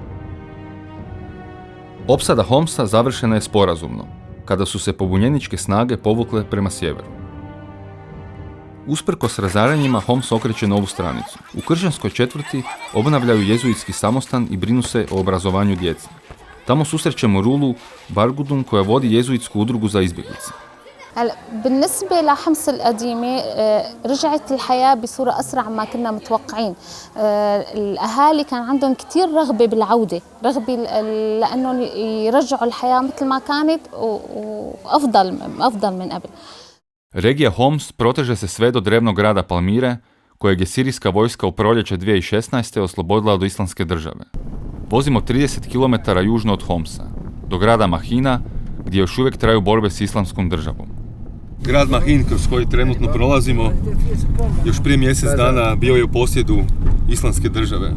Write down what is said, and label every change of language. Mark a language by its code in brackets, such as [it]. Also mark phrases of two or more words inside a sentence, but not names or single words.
[hr] Opsada Homsa završena je sporazumno, kada su se pobunjeničke snage povukle prema sjeveru. Usprkos razaranjima, Homs okreće novu stranicu. U kršćanskoj četvrti obnavljaju jezuitski samostan i brinu se o obrazovanju djece. Tamo susrećemo Rulu Bargudun, koja vodi jezuitsku udrugu za izbjeglice. [ar] هلا بالنسبة لحمص القديمة رجعت الحياة بصورة أسرع ما كنا متوقعين. الأهالي كان عندهم كتير رغبة بالعودة، رغبة لأنهم يرجعوا الحياة مثل ما كانت وأفضل من قبل. [hr] Regija Homs proteže se sve do drevnog grada Palmire, kojeg je sirijska vojska u proljeće 2016. oslobodila od Islamske države. Vozimo 30 km južno od Homsa, do grada Mahina, gdje još uvijek traju borbe s Islamskom državom. Grad Mahin, kroz koji trenutno prolazimo, još prije mjesec dana bio je u posjedu Islamske države.